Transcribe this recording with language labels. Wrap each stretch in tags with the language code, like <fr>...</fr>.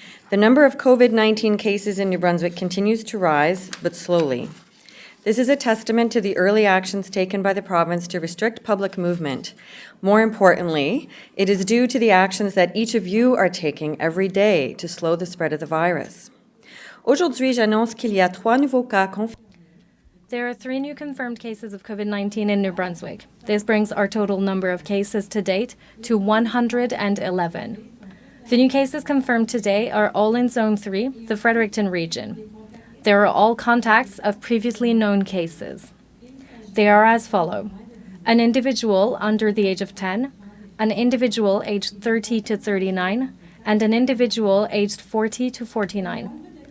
<en>The number of COVID-19 cases in New Brunswick continues to rise, but slowly. This is a testament to the early actions taken by the province to restrict public movement. More importantly, it is due to the actions that each of you are taking every day to slow the spread of the virus.</en> <fr>Aujourd'hui, j'annonce qu'il y a 3 nouveaux cas confirmés.</fr> <en>There are 3 new confirmed cases of COVID-19 in New Brunswick. This brings our total number of cases to date to 111. The new cases confirmed today are all in Zone 3, the Fredericton region. They are all contacts of previously known cases. They are as follow: an individual under the age of 10, an individual aged 30 to 39, and an individual aged 40 to 49.</en>